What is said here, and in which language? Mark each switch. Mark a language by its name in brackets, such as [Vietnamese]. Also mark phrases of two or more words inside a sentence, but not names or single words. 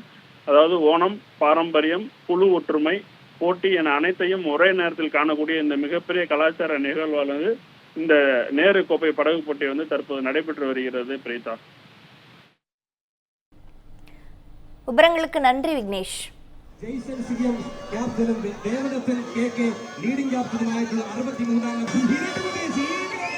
[Tamil] அதாவது ஓணம், பாரம்பரியம், குழு ஒற்றுமை, போட்டி என அனைத்தையும் ஒரே நேரத்தில் காணக்கூடிய இந்த மிகப்பெரிய கலாச்சார நிகழ்வானது இந்த நேரு கோப்பை படகு போட்டி தற்போது நடைபெற்று வருகிறது. பிரீதா, விவரங்களுக்கு நன்றி விக்னேஷ். [Malayalam] ജയ്സൺ സിയം ക്യാപ്റ്റനും ദേവദത്തൻ കെ ലീഡിംഗ് ക്യാപ്റ്റനുമായിട്ടുള്ള 63-അംഗ